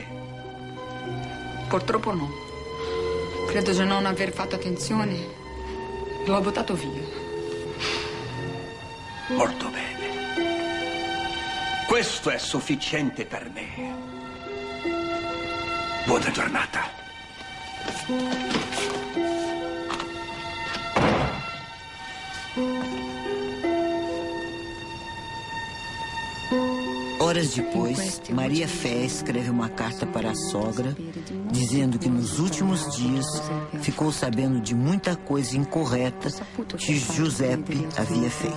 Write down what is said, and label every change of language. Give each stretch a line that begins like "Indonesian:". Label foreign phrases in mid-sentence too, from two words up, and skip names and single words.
Italian: Purtroppo no. Credo di non aver fatto attenzione. L'ho buttato via. Molto bene. Questo è sufficiente per me. Buona giornata.
Portuguese: Horas depois, Maria Fé escreve uma carta para a sogra, dizendo que nos últimos dias ficou sabendo de muita coisa incorreta que Giuseppe havia feito.